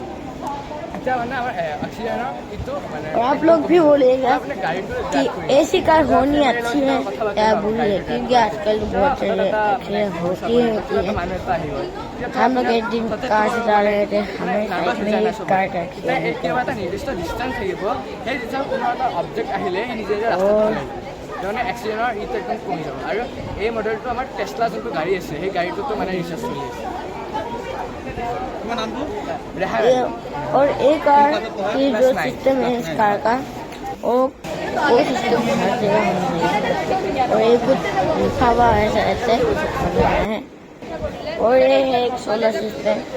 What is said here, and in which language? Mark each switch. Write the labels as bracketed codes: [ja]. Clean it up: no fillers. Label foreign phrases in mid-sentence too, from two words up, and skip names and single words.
[hi] और आप लोग भी बोलेगा कि ऐसी कार होनी अच्छी है या बुरी है, क्योंकि आजकल बहुत सारे एक्सीडेंट होती है। हम लोग एक दिन कार से जा रहे थे, हमें साइड में एक कार का [as] মানে এক্সিডেণ্টৰ ইটো একদম কমি যাব। আৰু এই মডেলটো আমাৰ টেছলা যোনটো গাড়ী আছে, সেই গাড়ীটোতো মানে ৰিচাৰ্জ চলি আছে। [hi] और एक कार की जो सिस्टम है इस कार का, वो सिस्टम हर जगह होना चाहिए। और ये कुछ लिखा हुआ है ऐसे है, और ये है एक सोलर सिस्टम।